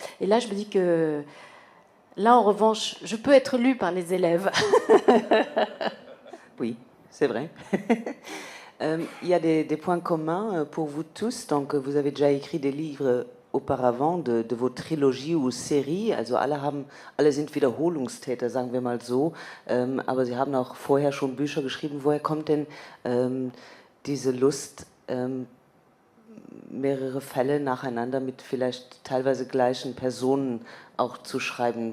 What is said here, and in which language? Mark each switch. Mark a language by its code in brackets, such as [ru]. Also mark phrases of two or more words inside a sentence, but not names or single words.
[fr] Et là, je me dis que là, en revanche, je peux être lue par les élèves. Oui, c'est vrai. Il y a des points communs pour vous tous. Donc, vous avez déjà écrit des livres auparavant de vos Trilogie ou Serie. [de] Also alle sind Wiederholungstäter, sagen wir mal so. Aber Sie haben auch vorher schon Bücher geschrieben. Woher kommt denn diese Lust, mehrere Fälle nacheinander mit vielleicht teilweise gleichen Personen auch zu schreiben?